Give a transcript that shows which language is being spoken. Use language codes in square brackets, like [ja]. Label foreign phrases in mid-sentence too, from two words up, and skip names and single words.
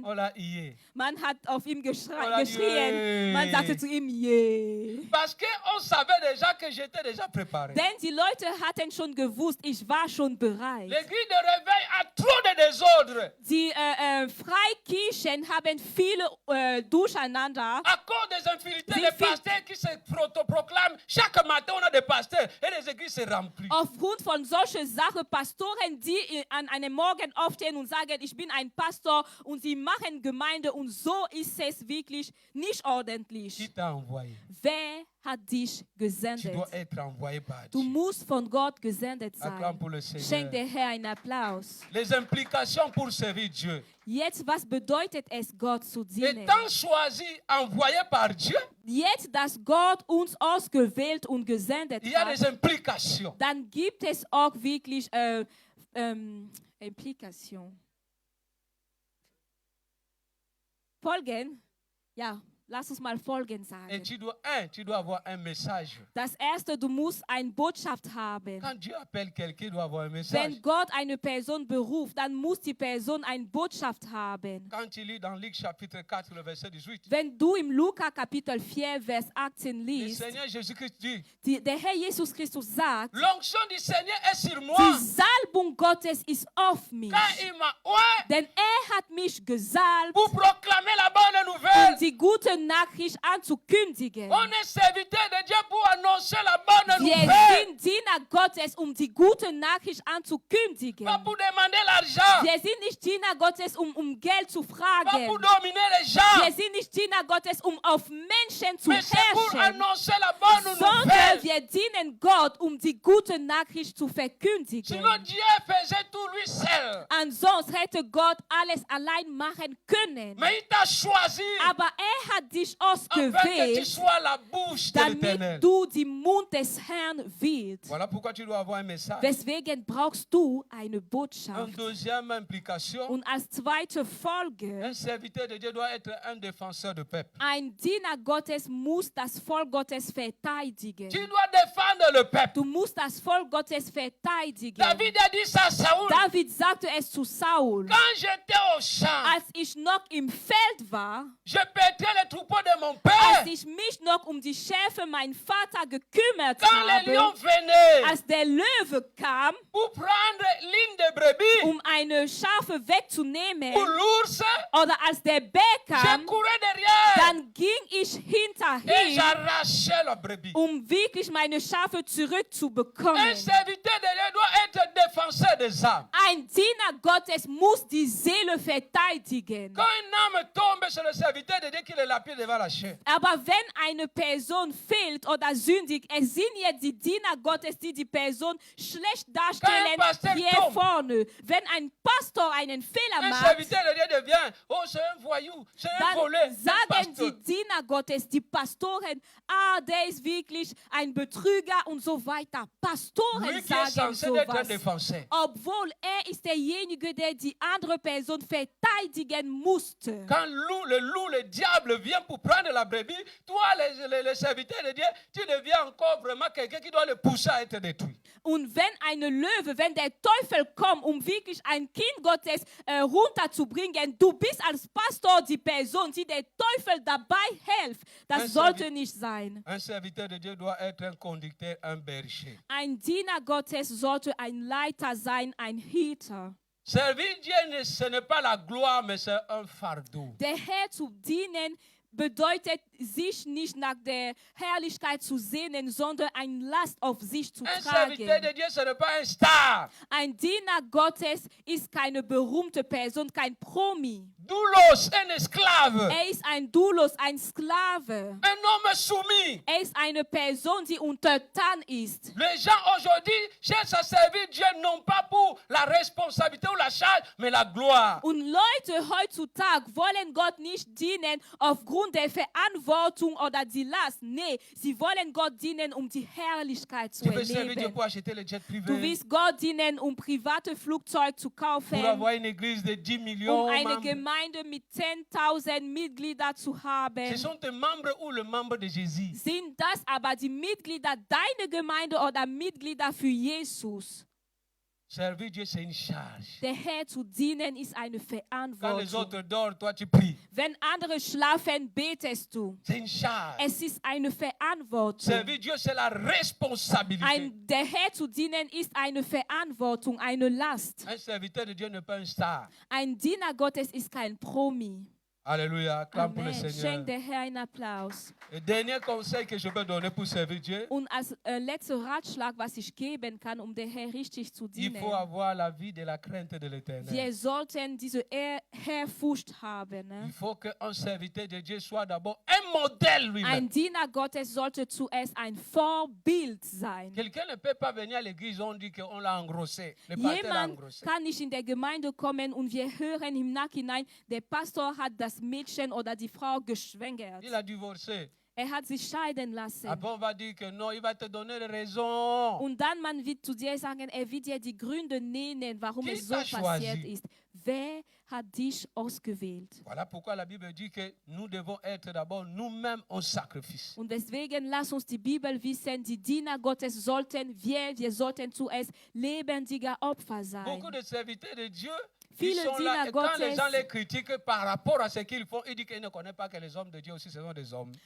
[fr] On l'a hié. [de] Man hat auf ihm [fr] Voilà, [de] geschrien, man yeah. sagte zu ihm, yeah. [fr] Parce qu'on savait déjà que j'étais déjà préparé. [de] Denn die Leute hatten schon gewusst, ich war schon bereit. [fr] L'église de réveil a trop de désordre. [de] Die Freikirchen haben viele Durcheinander. [fr] À cause des infidélités, [de] Sie [fr] les fit- pasteurs qui se proclament, chaque matin on a des pasteurs et les églises se remplissent. [de] Aufgrund von solchen Sachen, Pastoren, die an einem Morgen aufstehen und sagen, ich bin ein Pastor und sie machen Gemeinde und so ist es wirklich nicht [fr] Qui [de] ordentlich. [fr] t'a envoyé? [de] Wer hat dich [fr] Tu [de] gesendet? [fr] dois être envoyé par [de] Du [fr] Dieu. [de] musst von Gott gesendet [fr] Acclame [de] sein. [fr] pour le Seigneur. [de] Schenk der Herr einen Applaus. [fr] Les implications pour servir Dieu. [de] Jetzt, was bedeutet es, Gott zu dienen? [fr] Étant choisi, envoyé par Dieu, [de] Jetzt, dass Gott uns ausgewählt und gesendet [fr] il y a des [de] hat, [fr] implications. [de] dann gibt es auch wirklich Implikation. Folgen? Ja, Lass uns mal Folgendes [fr] Et [de] sagen. [fr] tu dois avoir un message. [de] Das erste, du musst eine Botschaft haben. [fr] Quand Dieu appelle quelqu'un, il doit avoir un message. [de] Wenn Gott eine Person beruft, dann muss die Person eine Botschaft haben. [fr] Quand tu lis dans Luc chapitre 4, le verset 18, [de] Wenn du im Lukas Kapitel 4, Vers 18 [fr] le [de] liest, [fr] Seigneur Jésus-Christ dit, [de] der Herr Jesus Christus sagt, [fr] l'onction du Seigneur est sur moi. [de] die Salbung Gottes ist auf mich. [fr] Car il m'a oint [de] Denn hat mich gesalbt, [fr] pour proclamer la bonne nouvelle. [de] die gute Nachricht anzukündigen. [fr] On est serviteur de Dieu pour annoncer la bonne [de] Wir [fr] nouvelle. [de] sind Diener Gottes, die gute Nachricht anzukündigen. [fr] Pas pour demander l'argent. [de] Wir sind nicht Diener Gottes, Geld zu [fr] Pas [de] fragen. [fr] pour dominer les gens. [de] Wir sind nicht Diener Gottes, auf Menschen zu [fr] Mais c'est pour [de] herrschen. [fr] annoncer la bonne [de] Sondern [fr] nouvelle. [de] wir dienen Gott, die gute Nachricht zu verkündigen. [fr] Sinon Dieu faisait tout lui seul. [de] Ansonsten hätte Gott alles allein machen können. [fr] Mais il t'a choisi [de] Aber hat dich [fr] afin que tu [de] ausgewählt, [fr] sois la bouche de l'Éternel. [de] damit du die Mund des Herrn wirst. [fr] Voilà pourquoi tu dois avoir un message. [de] Weswegen brauchst du eine [fr] Une [de] Botschaft? [fr] deuxième implication, [de] Und als zweite Folge, [fr] un serviteur de Dieu doit être un défenseur de peuple. [de] ein Diener Gottes muss das Volk Gottes verteidigen. [fr] Tu dois défendre le peuple. [de] Du musst das Volk Gottes verteidigen. [fr] David a dit ça à Saoul. [de] David sagte es zu Saul, [fr] Quand j'étais au champ, [de] als ich noch im Feld war, [fr] je perdais les troupeaux de mon [de] als [fr] père. [de] ich mich noch die Schafe meinen Vater gekümmert [fr] Quand les lions [de] habe, [fr] venaient [de] als der Löwe kam, [fr] pour prendre l'une des brebis, [de] eine Schafe wegzunehmen, [fr] ou l'ours, [de] oder als der Bär [fr] je [de] kam, [fr] courais derrière [de] dann ging ich [fr] et [de] hinterher, [fr] j'arrachais la brebis. [de] wirklich meine Schafe [fr] Un [de] zurückzubekommen. [fr] serviteur de Dieu doit être défenseur des âmes. [de] Ein Diener Gottes muss die Seele verteidigen. [fr] Quand une âme tombe, c'est le serviteur de Dieu qui le lapide devant la chair. [de] Aber wenn eine Person fehlt oder sündigt, es sind jetzt die Diener Gottes, die die Person schlecht darstellen Pastor hier [fr] tombe. [de] vorne. Wenn ein Pastor einen Fehler [fr] Un macht, serviteur de Dieu devient, oh c'est un voyou, c'est un volé, [de] dann [fr] c'est un [de] sagen [fr] pasteur. [de] die Diener Gottes, die Pastoren, der ist wirklich ein Betrüger und so weiter. Pastoren [fr] Lui qui est [de] sagen [fr] censé être un [de] sowas. [fr] défenseur. [de] Obwohl ist derjenige, der die andere Person verteidigen musste. [fr] Quand le loup, le diable vient pour prendre la brebis, toi, le serviteur de Dieu, tu deviens encore vraiment quelqu'un qui doit le pousser à être détruit. [de] Und wenn der Teufel kommt, wirklich ein Kind Gottes runterzubringen, du bist als Pastor die Person, die der Teufel dabei hilft. Das sollte nicht sein. [fr] Un serviteur de Dieu doit être un conducteur, un berger. [de] Ein Diener Gottes sollte ein Leiter sein, ein Hüter. [fr] Servir Dieu, ce n'est pas la gloire, mais c'est un fardeau. [de] Der Herr zu dienen bedeutet, sich nicht nach der Herrlichkeit zu sehnen, sondern eine Last auf sich zu [fr] Un serviteur [de] tragen. [fr] de Dieu, ce n'est pas un star. [de] Ein Diener Gottes ist keine berühmte Person, kein Promi. [fr] Doulos, un esclave. [de] Ist ein Doulos, ein Sklave. [fr] Un homme soumis. [de] Ist eine Person, die untertan ist. [fr] Les gens aujourd'hui cherchent à servir Dieu non pas pour la responsabilité ou la charge, mais la gloire. [de] Und Leute heutzutage wollen Gott nicht dienen aufgrund der Verantwortung oder die Last. Nee, sie wollen Gott dienen, die Herrlichkeit zu [fr] Tu veux servir Dieu [de] erleben. [fr] pour acheter le jet privé, [de] Du willst Gott dienen, private Flugzeuge zu kaufen, [fr] pour avoir une église de 10 millions [de] eine [fr] membres. [de] Gemeinde mit 10.000 Mitgliedern zu haben. [fr] Ce sont tes membres ou le membre de Jésus. [de] Sind das aber die Mitglieder deiner Gemeinde oder Mitglieder für Jesus? [fr] Servir Dieu, c'est une charge. [de] Der Herr zu dienen ist eine [fr] Quand les [de] Verantwortung. [fr] autres dorment, toi tu pries. [de] Wenn andere schlafen, betest du. [fr] C'est une charge. [de] Es ist eine Verantwortung. [fr] Servir Dieu, c'est la responsabilité. [de] Der Herr zu dienen ist eine Verantwortung, eine Last. [fr] Un serviteur de Dieu n'est pas un star. [de] Ein Diener Gottes ist kein Promi. [fr] Alléluia. Acclame pour le Amen. Seigneur. [de] Schenk der Herr einen Applaus. [fr] Le dernier conseil que je peux donner pour servir Dieu, [de] Und als letzter Ratschlag, was ich geben kann, den Herr richtig zu [fr] il [de] dienen, [fr] faut avoir la vie de la crainte de l'Éternel. [de] wir sollten diese Ehrfurcht haben. Ne? [fr] Il faut qu'un serviteur de Dieu soit d'abord un modèle lui-même. [de] Ein Diener Gottes sollte zuerst ein Vorbild sein. [fr] Quelqu'un ne peut pas venir à l'église, on dit qu'on l'a engrossé. Le pasteur l'a [de] Jemand [fr] engrossé. [de] kann nicht in der Gemeinde kommen und wir hören im Nachhinein, der Pastor hat das Mädchen oder die Frau geschwängert. [fr] Il a divorcé. [de] Hat sich scheiden lassen. [fr] Après, on va dire que non, il va te donner des raisons. [de] Und dann man wird zu dir sagen, wird dir die Gründe nennen, warum [fr] Qui [de] es so [fr] t'a [de] passiert [fr] choisi? [de] ist. wer hat dich ausgewählt? [fr] Voilà pourquoi la Bible dit que nous devons être d'abord nous-mêmes en sacrifice. [de] Und deswegen lass uns die Bibel wissen, die Diener Gottes sollten wir sollten zuerst lebendiger Opfer sein. [fr] Beaucoup de serviteurs de Dieu, [de] Viele [fr] ils sont là [de] Diener [fr] et quand les [de] Gottes- [fr] gens les critiquent par rapport à ce qu'ils font, ils disent qu'ils ne connaissent pas que les hommes de Dieu aussi, ce sont des hommes.